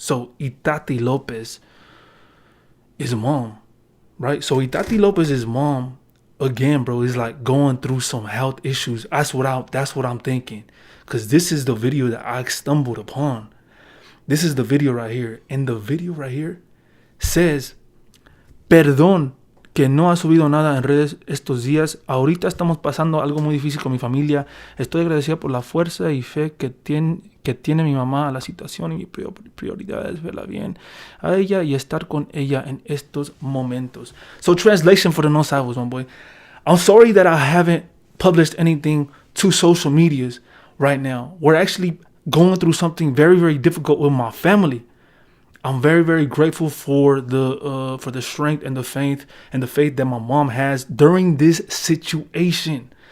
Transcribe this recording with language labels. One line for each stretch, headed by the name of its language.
English: So Itati Lopez is a mom. Right? So Itati Lopez's mom, again, bro, is like going through some health issues. That's what I'm thinking. Because this is the video that I stumbled upon. This is the video right here. And the video right here says,
Spanish: perdón que no ha subido nada en redes estos días. Ahorita estamos pasando algo muy difícil con mi familia. Estoy agradecida por la fuerza y fe que tiene mi mamá a la situación, y mi prioridad es verla bien a ella y estar con ella en estos momentos.
English: So, translation for the
Spanish: no sabos,
English: my boy. I'm sorry that I haven't published anything to social medias right now. We're actually going through something very, very difficult with my family. I'm very, very grateful for the strength and the faith that my mom has during this situation.